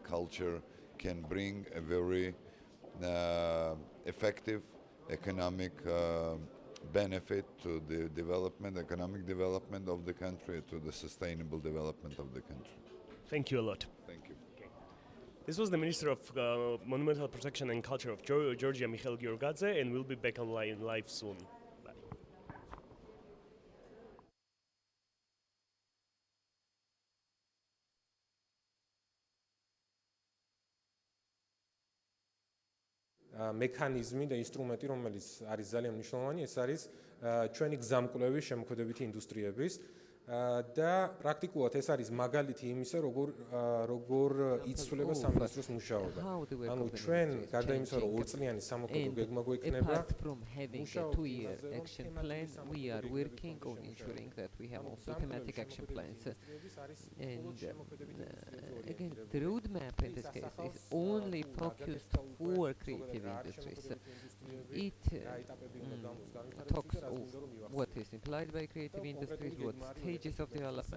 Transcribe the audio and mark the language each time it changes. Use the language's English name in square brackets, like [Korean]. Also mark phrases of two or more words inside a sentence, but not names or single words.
[English] Culture can bring a very effective economic benefit to the economic development of the country, to the sustainable development of the country. Thank you a lot. Thank you. This was the Minister of Monumental Protection and Culture of Georgia, Mikhail Giorgadze, and we'll be back online live soon. Bye. [Georgian] მექანიზმი და ინსტრუმენტი, რომელიც არის ძალიან მნიშვნელოვანი, ეს არის ჩვენი გზამკვლევი შემოქმედებითი ინდუსტრიების და პრაქტიკულად ეს არის მაგალითი იმისა, როგორ იცვლება სამინისტროს მუშაობა. ანუ ჩვენ გარდა იმისა, რომ ორწლიანი სამოქმედო გეგმა გვექნება, [English] apart from having a 2-year action plan, we are working on ensuring that we have also thematic action plans. And again, the roadmap in this case is only focused for creative industries. It talks of what is implied by creative industries, what stages of development.